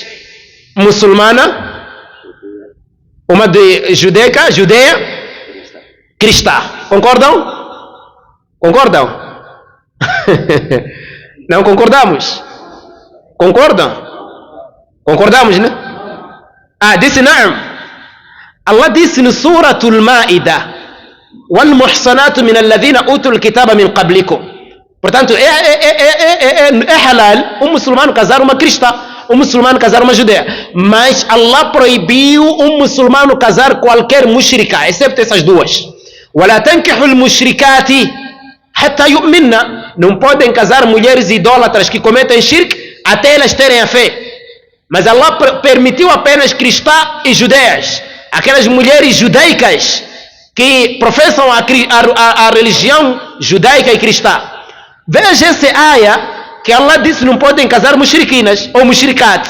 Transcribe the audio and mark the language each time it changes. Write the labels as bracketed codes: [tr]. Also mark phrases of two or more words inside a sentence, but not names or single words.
[pt] Muçulmana, uma de judeia, cristã. Concordam? Concordam? Não concordamos? Concordam? Concordamos, né? Disse não. Allah disse no Suratul Ma'idah: [ar] وَالْمُحْصَنَاتُ مِنَ الَّذِينَ أُوتُوا الْكِتَابَ مِنْ قَبْلِكُمْ [pt] Portanto, é halal um muçulmano casar uma cristã, um muçulmano casar uma judeia. Mas Allah proibiu um muçulmano casar qualquer mushrika, excepto essas duas. [ar] وَلَا تَنْكِحُ الْمُشْرِكَاتِ حَتَّى يُؤْمِنَّ. [pt] Não podem casar mulheres idólatras que cometem shirk até elas terem a fé. Mas Allah permitiu apenas cristãs e judeias, aquelas mulheres judaicas que professam a religião judaica e cristã. Veja essa aya que Allah disse não podem casar mushrikinas ou mushrikat.